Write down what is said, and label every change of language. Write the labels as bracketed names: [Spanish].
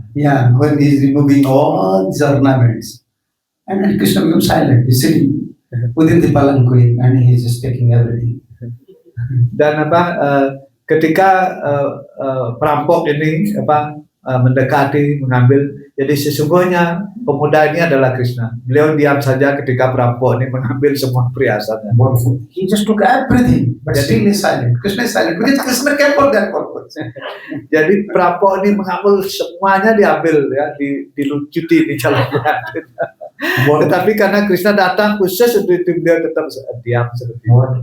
[English] Yeah, when he's removing all these ornaments, and then Krishna becomes silent. He's sitting within the palanquin, and he's just taking everything. [Indonesian] Dan ketika perampok ini mendekati, mengambil, jadi sesungguhnya pemuda ini adalah Krishna. Beliau diam saja ketika perampok ini mengambil semua perhiasannya. [English] Wonderful. He just took everything, but still he's silent. Krishna is silent because Krishna came for that purpose. [Indonesian] Jadi perampok ini mengambil semuanya, diambil ya, dilucuti di jalan pengantin. Tetapi karena Krishna datang khusus untuk itu, beliau tetap diam seperti itu.